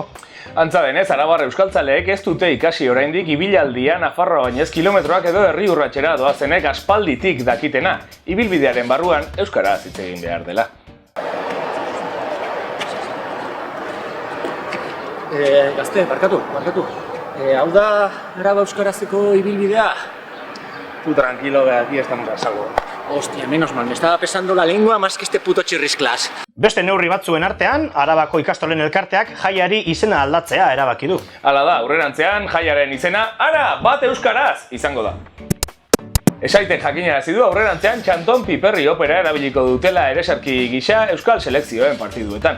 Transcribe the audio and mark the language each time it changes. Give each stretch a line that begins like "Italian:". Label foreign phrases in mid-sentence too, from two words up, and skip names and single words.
Basque: Antza denez, arabar euskaltzaleek ez dute ikasi oraindik ibilaldia Nafarroa bainez kilometroak edo herri urratxera doazenek aspalditik dakitena. Ibilbidearen barruan euskaraz hitz egin behar dela. Gazte, barkatu. Hau da araba euskarazeko ibilbidea?
Spanish: Tú tranquilo, que aquí estamos a salvo. Hostia, menos mal, me estaba pesando la lengua más que este puto chirrisklas.
Basque: Beste neurri batzuen artean, Arabako ikastolen elkarteak jaiari izena aldatzea erabaki du. Hala da, aurrerantzean jaiaren izena Ara bat euskaraz izango da. Esaitek jakinarazi du aurrerantzean Txanton Piperri opera erabiliko dutela eresarki gisa euskal selekzioen partiduetan.